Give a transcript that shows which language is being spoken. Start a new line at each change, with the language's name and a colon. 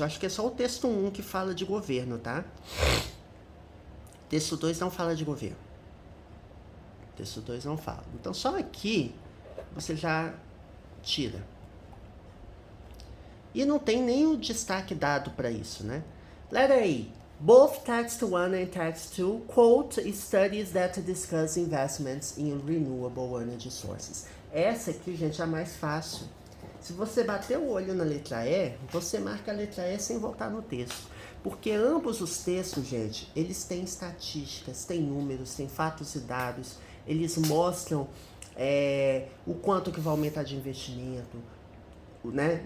Portuguese: Eu acho que é só o texto 1 que fala de governo, tá? Texto 2 não fala de governo. Texto 2 não fala. Então só aqui você já tira. E não tem nem o destaque dado para isso, né?
English: Letter A. Both text 1 and text 2 quote studies that discuss investments in renewable energy sources.
Portuguese: Essa aqui, gente, é a mais fácil. Se você bater o olho na letra E, você marca a letra E sem voltar no texto. Porque ambos os textos, gente, eles têm estatísticas, têm números, têm fatos e dados. Eles mostram o quanto que vai aumentar de investimento, né?